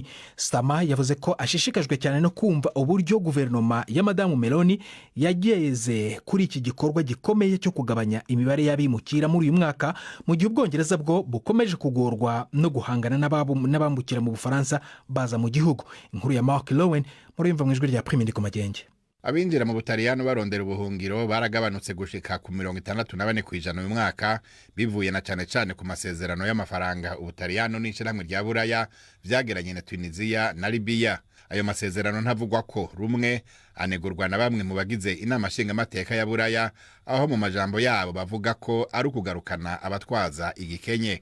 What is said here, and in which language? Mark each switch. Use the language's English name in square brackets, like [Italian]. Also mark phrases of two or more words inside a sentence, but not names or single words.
[Kinyarwanda] Starmer yavuze ko ashishikajwe cyane no kumva uburyo guverinoma ya Madamu Meloni yageze kuri iki gikorwa gikomeye cyo kugabanya imibare y'abimukira muri uyu mwaka, mu gihe Ubwongereza bwo bukomeje kugorwa no guhangana n'abambukira mu Bufaransa baza mu gihugu. [Rundi] Inkuru ya Mark Lowen muri imva mu ijwi rya Prime Ndiko Magenge. Abinjira mu Butaliyano barondera ubuhungiro baragabanutse gushika ku 64% uyu mwaka, bivuye na cyane ku masezerano y'amafaranga Ubutaliyano n'ishirahamwe rya Buraya vyageranye na Tunisia na Libya. Ayo masezerano ntavugwa ko rumwe anegurwa na bamwe mu bagize inama nshingamateka ya Buraya, aho mu majambo yabo bavuga ko ari ukugarukana abatwaza igikenye.